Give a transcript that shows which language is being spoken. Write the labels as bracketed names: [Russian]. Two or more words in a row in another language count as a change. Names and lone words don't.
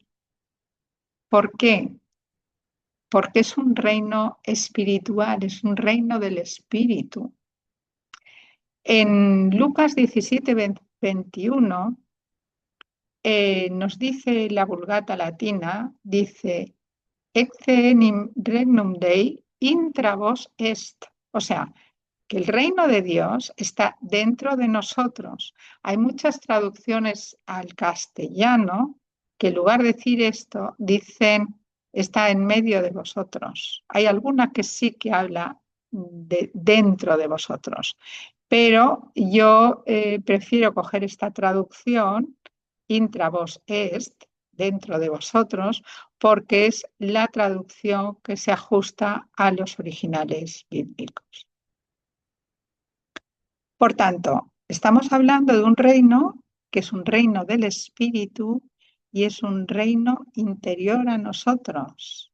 [Spanish] ¿Por qué? Porque es un reino espiritual, es un reino del espíritu. En Lucas 17, 21 nos dice la Vulgata Latina, dice, [Latin] Ecce enim regnum Dei intra vos est. [Spanish] O sea, que el reino de Dios está dentro de nosotros. Hay muchas traducciones al castellano que en lugar de decir esto, dicen está en medio de vosotros. Hay alguna que sí que habla de dentro de vosotros, pero yo prefiero coger esta traducción, [Latin] intra vos est, [Spanish] dentro de vosotros, porque es la traducción que se ajusta a los originales bíblicos. Por tanto, estamos hablando de un reino que es un reino del espíritu y es un reino interior a nosotros.